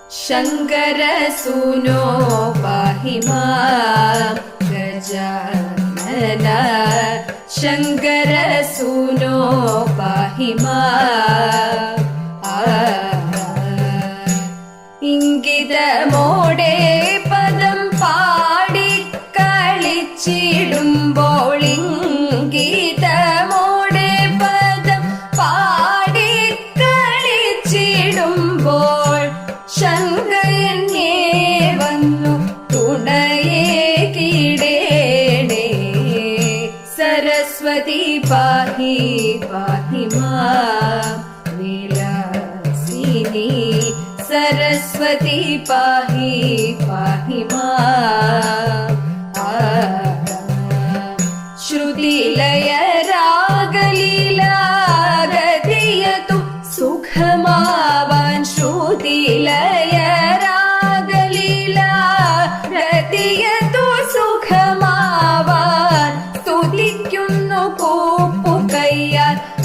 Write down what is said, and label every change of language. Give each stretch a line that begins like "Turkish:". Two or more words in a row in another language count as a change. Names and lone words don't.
Sanskrit: शङ्कर सूनो पाहि मां गजानन शङ्कर सूनो पाहि मां
Malayalam: ഇംഗിതമോടെ പദം പാടിക്കളിച്ചിടുമ്പോൾ ഇംഗിതമോടെ പദം പാടിക്കളിച്ചിടുമ്പോൾ ശങ്കയന്യേ വന്നു തുണയേ കിടേണേ
Sanskrit: സരസ്വതി പാഹി പാഹി മാം വിലാസിനി सरस्वती पाहि पाहि मां श्रुतिलय रागलीला गतियतु सुखमावान् श्रुतिलय रागलीला गतियतु सुखमावान्
Malayalam: സ്തുതിക്കുന്നു കൂപ്പുകയ്യാൽ